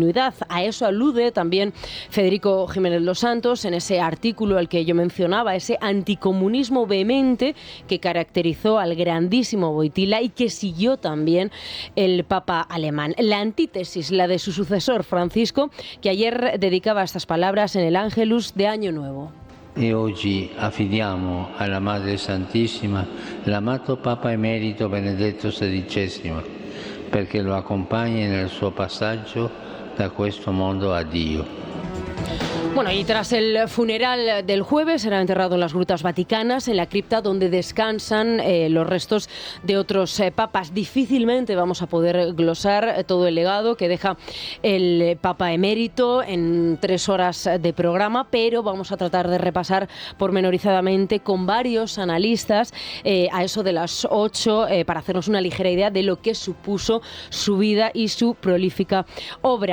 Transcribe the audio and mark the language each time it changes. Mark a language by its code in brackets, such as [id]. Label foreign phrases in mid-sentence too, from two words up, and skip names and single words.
[es] A eso alude también Federico Jiménez Los Santos en ese artículo al que yo yo mencionaba, ese anticomunismo vehemente que caracterizó al grandísimo Wojtyła y que siguió también el Papa alemán. La antítesis, la de su sucesor Francisco, que ayer dedicaba estas palabras en el Ángelus de Año Nuevo. [it] E oggi affidiamo alla Madre Santissima l'amato Papa Emerito Benedetto XVI perché lo accompagni nel suo passaggio da questo mondo a Dio. [es] Bueno, y tras el funeral del jueves será enterrado en las Grutas Vaticanas, en la cripta donde descansan los restos de otros papas. Difícilmente vamos a poder glosar todo el legado que deja el Papa emérito en 3 horas de programa, pero vamos a tratar de repasar pormenorizadamente con varios analistas a eso de las 8 para hacernos una ligera idea de lo que supuso su vida y su prolífica obra.